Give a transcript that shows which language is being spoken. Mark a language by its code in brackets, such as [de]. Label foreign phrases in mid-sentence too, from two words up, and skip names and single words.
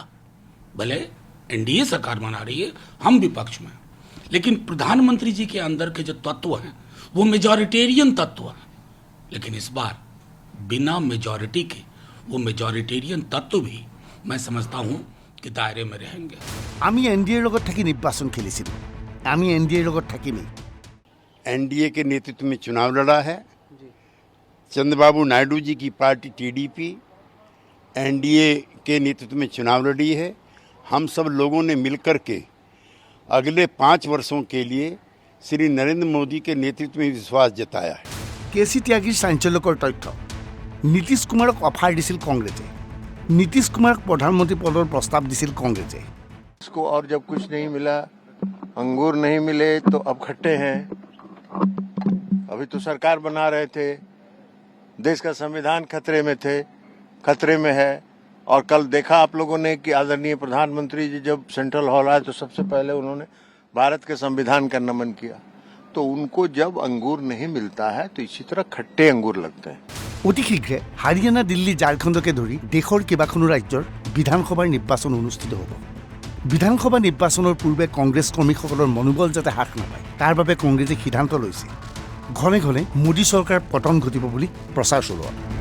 [hi] भले एनडीए सरकार बना रही है, हम विपक्ष में, लेकिन प्रधानमंत्री जी के अंदर के जो तत्व हैं वो मेजॉरिटेरियन तत्व हैं। लेकिन इस बार बिना मेजॉरिटी के वो मेजॉरिटेरियन तत्व भी मैं समझता हूं कि दायरे में रहेंगे। [as] আমি এনডিএৰ লগত থাকি নিৰ্বাচন খেলিছিলোঁ, আমি এনডিএৰ লগত থাকিমেই। [hi] एनडीए के नेतृत्व में चुनाव लड़ा है। चंद्रबाबू नायडू जी की पार्टी टीडीपी एनडीए के नेतृत्व में चुनाव लड़ी है। हम सब लोगों ने मिलकर के अगले 5 वर्षों के लिए श्री नरेंद्र मोदी के नेतृत्व में विश्वास जताया है। [as] কেচি ত্যাগীৰ চাঞ্চল্যকৰ তথ্য। নীতিশ কুমাৰক অফাৰ দিছিল কংগ্ৰেছে। নীতিশ কুমাৰক প্ৰধানমন্ত্ৰী পদৰ প্ৰস্তাৱ দিছিল কংগ্ৰেছে। [hi] इसको और जब कुछ नहीं मिला, अंगूर नहीं मिले तो अब खट्टे हैं। अभी तो सरकार बना रहे थे, देश का संविधान खतरे में है। और कल देखा आप लोगों ने कि आदरणीय प्रधानमंत्री जी जब सेंट्रल हॉल आए तो सबसे पहले उन्होंने भारत के संविधान का नमन किया। तो उनको जब अंगूर नहीं मिलता है तो इसी तरह खट्टे अंगूर लगते हैं। [as] অতি শীঘ্ৰে হাৰিয়ানা, দিল্লী, ঝাৰখণ্ডকে ধৰি দেশৰ কেইবাখনো ৰাজ্যৰ বিধানসভাৰ নিৰ্বাচন অনুষ্ঠিত হ'ব। বিধানসভা নিৰ্বাচনৰ পূৰ্বে কংগ্ৰেছ কৰ্মীসকলৰ মনোবল যাতে হ্ৰাস নাপায়, তাৰ বাবে কংগ্ৰেছে সিদ্ধান্ত লৈছে ঘনে ঘনে মোদী চৰকাৰ পতন ঘটিব বুলি প্ৰচাৰ চলোৱা।